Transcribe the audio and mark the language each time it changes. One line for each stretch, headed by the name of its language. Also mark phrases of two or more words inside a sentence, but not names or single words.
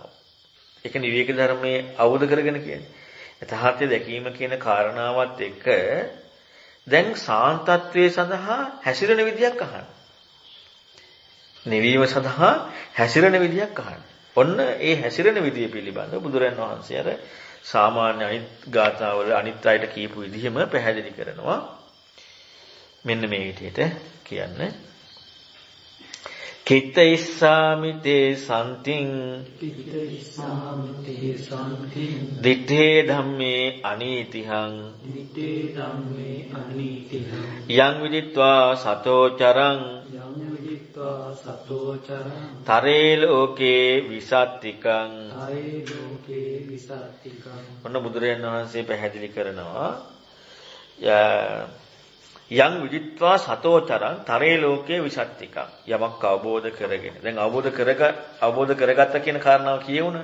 Sinhala: ඒක නිවේක ධර්මයේ අවබෝධ කරගෙන කියන්නේ. යථාර්ථය දැකීම කියන කාරණාවත් එක්ක දැන් සාන්තත්වයේ සඳහා හැසිරෙන විදියක් අහන්න. නිවීම සඳහා හැසිරෙන විදියක් අහන්න. ඔන්න ඒ හැසිරෙන විදිය පිළිබඳව බුදුරජාණන් වහන්සේ අර සාමාන්‍ය අනිත් ගාථාවල අනිත් අයට කියපු විදිහම පැහැදිලි කරනවා. මෙන්න මේ විදිහට කියන්නේ
Pali: කිත්ත ඉස්සාමි තේ සම්තිං දිත්තේ ධම්මේ අනීතිහං යං විදිත්වා සතෝ චරං තරේ ලෝකේ විසත්තිකං.
Sinhala: ඔන්න බුදුරජාණන් වහන්සේ පැහැදිලි කරනවා
Pali: යං විදිත්වා සතෝ චරං තරේ ලෝකේ විසත්තිකං.
Sinhala: යමක් අවබෝධ කරගෙන දැන් අවබෝධ කරගත්ත කියන කාරණාව කියවුණා.